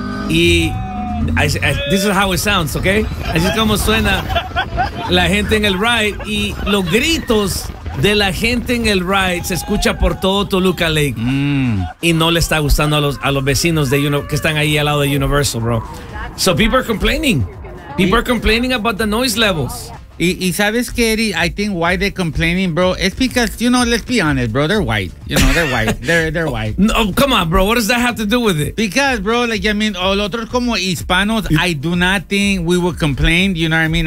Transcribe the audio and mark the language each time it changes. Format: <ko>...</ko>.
<en>Y this is how it sounds, okay?</en> <es>Así es como suena la gente en el ride. Y los gritos de la gente en el ride se escucha por todo Toluca Lake. Mm. Y no le está gustando a los vecinos de que están ahí al lado de Universal, bro.</es> <en>So people are complaining. People are complaining about the noise levels.</en> <es>Y sabes qué, Eddie?</es> <en>I think why they're complaining, bro, it's because, you know, let's be honest, bro, they're white. You know, they're white. they're white. No, come on, bro. What does that have to do with it? Because, bro, like, I mean, all</en> <es>otros como hispanos,</es> <en>I do not think we would complain. You know what I mean?</en>